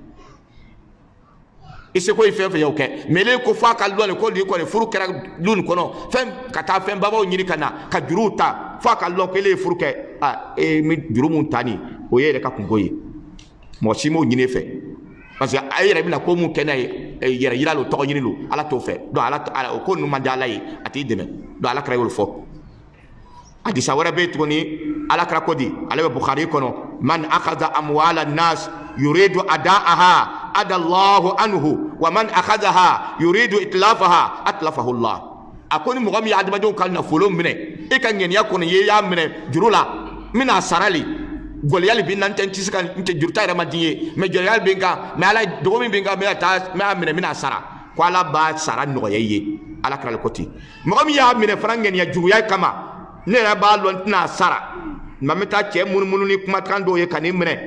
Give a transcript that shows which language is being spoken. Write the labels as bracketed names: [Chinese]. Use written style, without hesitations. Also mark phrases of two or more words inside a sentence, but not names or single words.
[Bambara] i seko ye fɛn fɛn y'o kɛ mais ele ko fɔ a ka lɔ le ko nin kɔni furu kɛra du nin kɔnɔ fɛn ka taa fɛn babaw ɲini ka na ka juruw ta fɔ a ka lɔ ko ele ye furu kɛ e mi juru mun ta nin o ye yɛrɛ ka kunko ye mɔgɔ si m'o ɲini fɛ [French] parce que [Bambara] a yɛrɛ bɛna ko mun kɛ n'a ye yɛrɛ yira lo tɔgɔ ɲini lo ala t'o fɛ donc ala o ko ninnu man di ala ye a t'i dɛmɛ donc ala kira y'o fɔ hadisa wɛrɛ bɛ yen tuguni ala kira ko di ale bɛ Bukhari kɔnɔ [Arabic] من أخذ أموال الناس يريد أداءها أدى الله عنه ومن أخذها يريد إتلافها أتلفه الله [Bambara] a ko ni mɔgɔ min ye adamadenw ka nafolo minɛ e ka ŋaniya kɔni ye y'a minɛ juru la n bɛna sara le gɔliyali bi nan tɛ n tɛ se ka n tɛ juruta yɛrɛ ma di ye mais gɔliyali bɛ n kan mais ala dogo min bɛ n kan n b'a minɛ n bɛna sara ko ala b'a sara nɔgɔya i ye ala kira le ko ten mɔgɔ min y'a minɛ fana ŋaniya juguya kama ne yɛrɛ b'a lɔn n tɛna sara nka n bɛ taa cɛ munumunu ni kumakan dɔw ye ka n'i minɛ